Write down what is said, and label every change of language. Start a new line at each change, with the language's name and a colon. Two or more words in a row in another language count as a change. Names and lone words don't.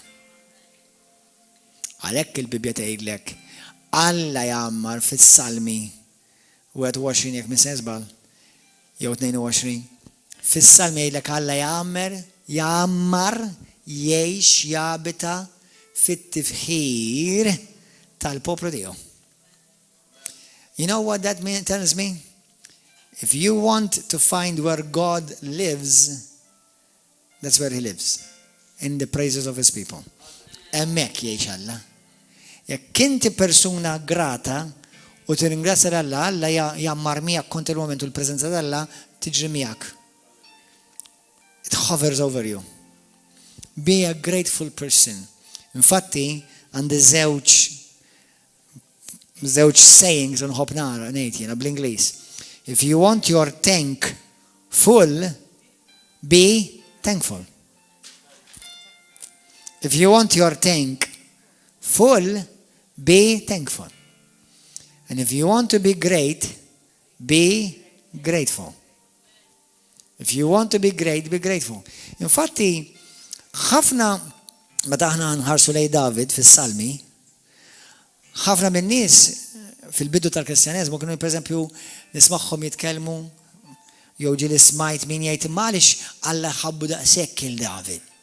Maltese: Għalhekk il-Bibja tgħidlek Alla jgħammar fis-Salmi 21 jekk min se żball jew 22. Fis-Salmi jgħidlek Alla jgħammar jgħix jabita fit-tifħir tal-poplu tiegħu.
English: You know what that tells me? If you want to find where God lives, that's where he lives. In the praises of his people.
Maltese: Hemmhekk jgħix Alla. Jekk inti persuna grata u tirringrazzja Alla, Alla jgħammar miegħek kontinwament u l-preżenza tal-Alla tiġri miegħek.
English: It hovers over you. Be a grateful person.
Maltese: Infatti, għandi żewġ sayings unħobb nara ngħid jiena bl-Ingliż.
English: If you want your tank full, be thankful. If you want your tank full, be thankful. And if you want to be great, be grateful. If you want to be great, be grateful.
Maltese: Infatti, ħafna meta aħna nħarsu lej David fis-Salmi, ħafna min-nies fil-bidu tal-Kristjaneżmu kienu pereżempju nismagħhom jitkellmu jew ġieli smajt min jgħid imma għaliex Alla ħabbu daqshekk il-David.